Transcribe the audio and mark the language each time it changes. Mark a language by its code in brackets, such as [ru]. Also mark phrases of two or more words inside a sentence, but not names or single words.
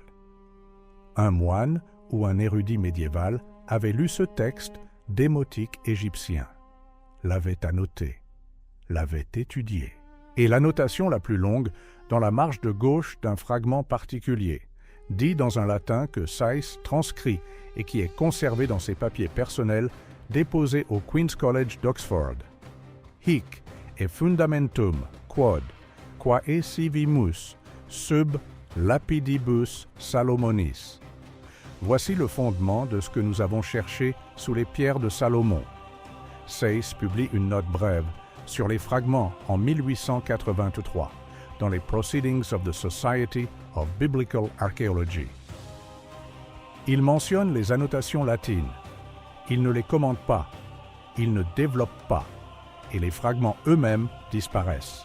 [fr] Un moine ou un érudit médiéval avait lu ce texte démotique égyptien, l'avait annoté, l'avait étudié. Et l'annotation la plus longue dans la marge de gauche d'un fragment particulier, dit dans un latin que Sayce transcrit et qui est conservé dans ses papiers personnels déposés au Queen's College d'Oxford. [la] Hic et fundamentum quod quae civimus sub lapidibus Salomonis. [fr] Voici le fondement de ce que nous avons cherché sous les pierres de Salomon. Sayce publie une note brève sur les fragments en 1883 dans les Proceedings of the Society of Biblical Archaeology. Il mentionne les annotations latines. Il ne les commente pas, il ne développe pas, et les fragments eux-mêmes disparaissent.